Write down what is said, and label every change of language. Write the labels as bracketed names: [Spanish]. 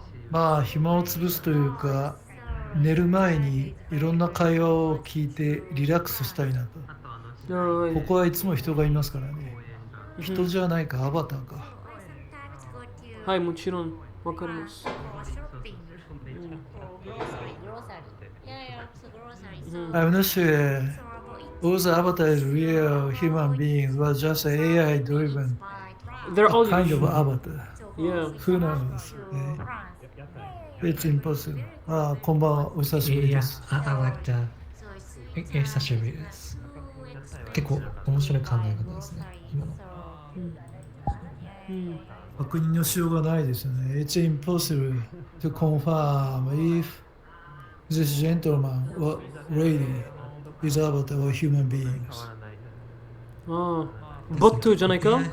[Japanese] まあ、暇を潰すというか、寝る前にいろんな会話を聞いてリラックスしたいなと。ここはいつも人がいますからね。人じゃないか、アバターか。はい、もちろん、わかります。 [English] I'm not sure all the avatars real human beings were just AI driven. They're all kind of avatar. Yeah. Who knows? It's impossible. [Japanese] あ、こんばんは。お久しぶりです。 [English] I like that. [Japanese] 久しぶりです。結構面白い考え方ですね。今の。確認のしようがないですよね。 [English] It's impossible to confirm if this gentleman or lady is avatar or human beings. [Japanese] ああ、ボットじゃないか？